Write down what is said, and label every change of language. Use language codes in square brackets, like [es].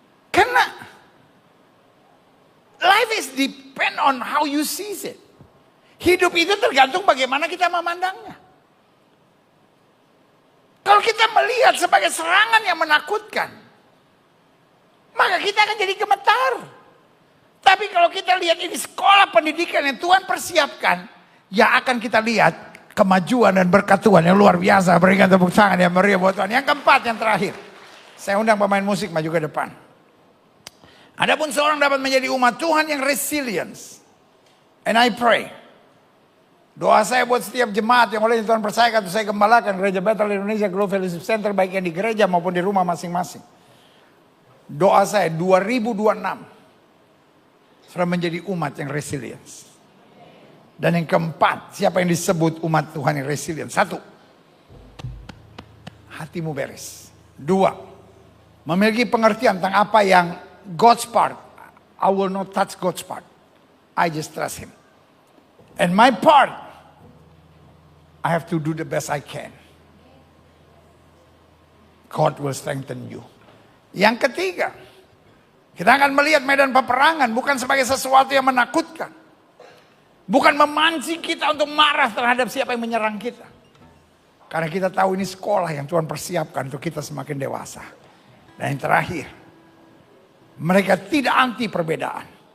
[id] Karena [en] life is depend on how you see it. [id] Hidup itu tergantung bagaimana kita memandangnya. Kalau kita melihat sebagai serangan yang menakutkan, maka kita akan jadi gemetar. Tapi kalau kita lihat ini sekolah pendidikan yang Tuhan persiapkan, ya akan kita lihat kemajuan dan berkat Tuhan yang luar biasa. Berikan tepuk tangan yang meriah buat Tuhan. Yang keempat, yang terakhir. Saya undang pemain musik maju ke depan. Adapun seorang dapat menjadi umat Tuhan yang resilience. [en] And I pray. [id] Doa saya buat setiap jemaat yang oleh Tuhan percayakan untuk saya gembalakan Gereja Bethel Indonesia Global Fellowship Center, baik yang di gereja maupun di rumah masing-masing. Doa saya 2026 sudah menjadi umat yang resilience. Dan yang keempat, siapa yang disebut umat Tuhan yang resilience? 1, hatimu beres. 2, memiliki pengertian tentang apa yang [en] God's part. I will not touch God's part. I just trust Him. And my part, I have to do the best I can. God will strengthen you. [id] Yang ketiga, kita akan melihat medan peperangan bukan sebagai sesuatu yang menakutkan. Bukan memancing kita untuk marah terhadap siapa yang menyerang kita. Karena kita tahu ini sekolah yang Tuhan persiapkan untuk kita semakin dewasa. Dan yang terakhir, mereka tidak anti perbedaan.